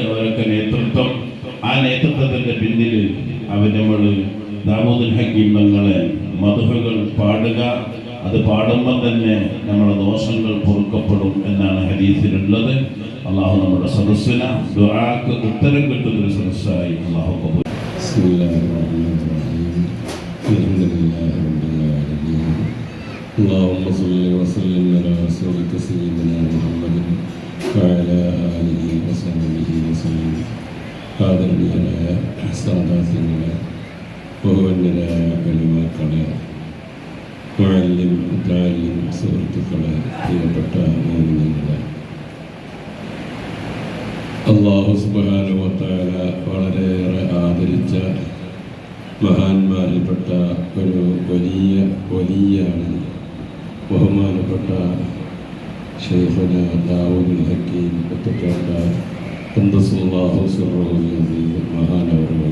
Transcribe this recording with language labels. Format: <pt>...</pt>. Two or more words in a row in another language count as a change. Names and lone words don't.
<ml>അവരൊക്കെ നേതൃത്വം, ആ നേതൃത്വത്തിൻ്റെ പിന്നിൽ നമ്മൾ ദാവൂദുൽ ഹക്കീം തങ്ങളെ മദ്ഹുകൾ പാടുക. അത് പാടുമ്പോൾ തന്നെ നമ്മുടെ ദോഷങ്ങൾ പൊറുക്കപ്പെടും എന്നാണ് ഹദീസിലുള്ളത്. അള്ളാഹു നമ്മുടെ സദസ്സിന് ദുആക്ക് ഉത്തരം കിട്ടുന്നൊരു സദസ്സായി അള്ളാഹു കബൂൽ.</ml> <ar>اللهم صل وسلم على رسولك سيدنا محمد وعلى آله وصحبه وسلم.</ar> <ml>ആദരണീയനായ സാദാത്യങ്ങളെ, ബഹുവന്യരായ ഉലമാക്കളെ, മുഅല്ലിം മുതഅല്ലിം സുഹൃത്തുക്കളെ, പ്രിയപ്പെട്ട മുഅ്മിനീങ്ങളെ,</ml> <ar>الله سبحانه وتعالى</ar> <ml>വളരെയേറെ ആദരിച്ച മഹാന്മാരിൽപ്പെട്ട ഒരു വലിയാണ് ബഹുമാനപ്പെട്ട ശൈഖുന ദാവൂദുൽ ഹക്കീം കുത്തപ്പേട്ട</ml> <ar>قدس الله سره العزيز</ar> <ml>മഹാനവറുകൾ.</ml>